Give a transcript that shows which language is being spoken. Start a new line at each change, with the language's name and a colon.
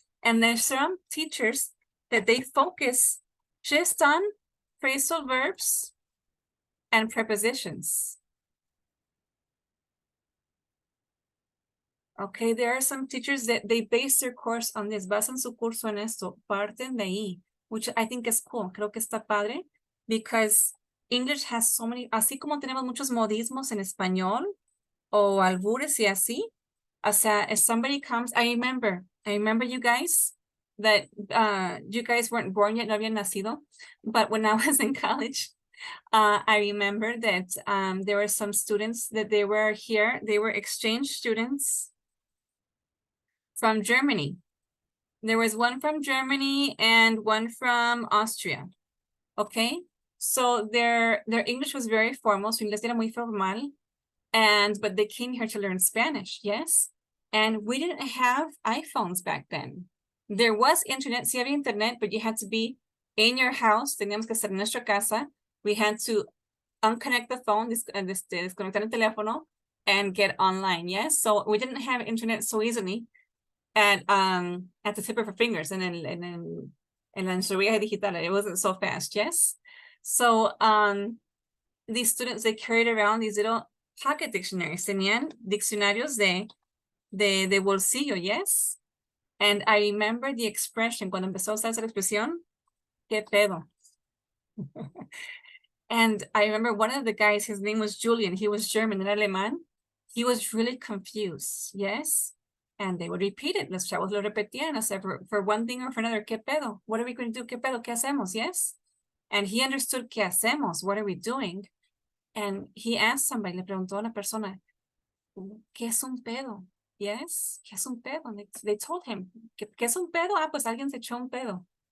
English: And there's some teachers that they focus just on phrasal verbs and prepositions. Okay, there are some teachers that they base their course on this,
Spanish: basan su curso en esto, parten de ahí,
English: which I think is cool.
Spanish: Creo que está padre,
English: because English has so many,
Spanish: así como tenemos muchos modismos en español, o albures y así. O sea,
English: if somebody comes, I remember you guys that you guys weren't born yet,
Spanish: no habían nacido.
English: But when I was in college, I remember that there were some students that they were here, they were exchange students from Germany. There was one from Germany and one from Austria. Okay, so their English was very formal,
Spanish: su inglés era muy formal.
English: But they came here to learn Spanish, yes? And we didn't have iPhones back then. There was internet,
Spanish: sí había internet,
English: but you had to be in your house.
Spanish: Teníamos que estar en nuestra casa.
English: We had to unconnect the phone,
Spanish: desconectar el teléfono,
English: and get online, yes? So we didn't have internet so easily at the tip of our fingers and
Spanish: en la enseñanza digital.
English: It wasn't so fast, yes? So these students, they carried around these little pocket dictionaries.
Spanish: Tenían diccionarios de bolsillo, yes?
English: And I remember the expression,
Spanish: cuando empezó a usar esa expresión, ¿qué pedo?
English: And I remember one of the guys, his name was Julian, he was German and alemán. He was really confused, yes? And they would repeat it.
Spanish: Los chavos lo repetían, o sea,
English: for one thing or for another,
Spanish: ¿qué pedo?
English: What are we going to do?
Spanish: ¿Qué pedo? ¿Qué hacemos? Yes?
English: And he understood,
Spanish: ¿qué hacemos?
English: What are we doing? And he asked somebody,
Spanish: le preguntó a una persona, ¿qué es un pedo? Yes, ¿qué es un pedo? And they told him, ¿qué es un pedo? Ah, pues alguien se echó un pedo.